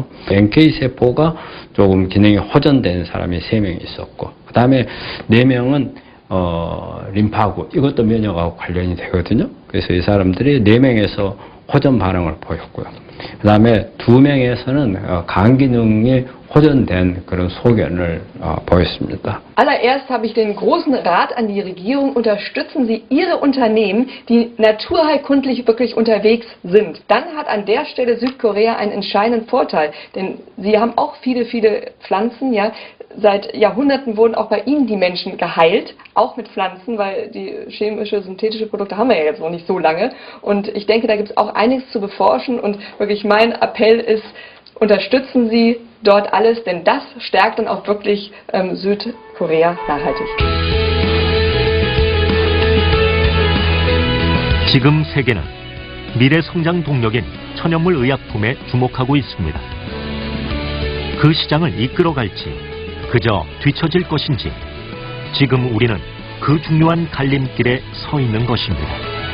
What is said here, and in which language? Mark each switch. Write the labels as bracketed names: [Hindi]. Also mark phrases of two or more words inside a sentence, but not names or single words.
[Korean] NK세포가 조금 기능이 호전된 사람이 3명이 있었고, 그 다음에 4명은 림파구, 이것도 면역하고 관련이 되거든요. 그래서 이 사람들이 4명에서 호전 반응을 보였고요. 그 다음에 2명에서는 간 기능이 호전된 그런 소견을 보였습니다. [German] Allererst habe ich den großen Rat an die Regierung: Unterstützen Sie Ihre Unternehmen, die naturheilkundlich wirklich unterwegs sind. Dann hat an der Stelle Südkorea einen entscheidenden Vorteil, denn Sie haben auch viele Pflanzen, ja. Seit Jahrhunderten wurden auch bei Ihnen die Menschen geheilt, auch mit Pflanzen, weil die chemische, synthetische Produkte haben wir ja jetzt noch nicht so lange. Und ich denke, da gibt es auch einiges zu beforschen und wirklich mein Appell ist, unterstützen Sie dort alles, denn das stärkt dann auch wirklich Südkorea nachhaltig. [Korean] 지금 세계는 미래 성장 동력인 천연물 의약품에 주목하고 있습니다. 그 시장을 이끌어갈지 그저 뒤처질 것인지 지금 우리는 그 중요한 갈림길에 서 있는 것입니다.